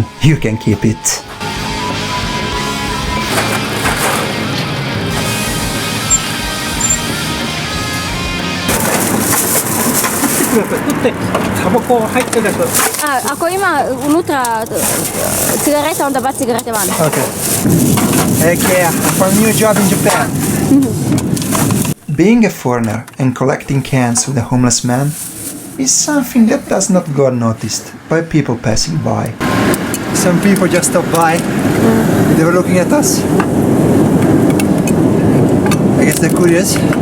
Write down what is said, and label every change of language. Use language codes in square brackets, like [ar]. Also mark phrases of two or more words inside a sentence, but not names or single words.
[en] You can keep it. [sr] Ako ima unutra cigareta, onda baci cigarete van. [en] Okay. Okay, for a new job in Japan. Being a foreigner and collecting cans with a homeless man is something that does not go unnoticed by people passing by. Some people just stopped by. They were looking at us. I guess they're curious.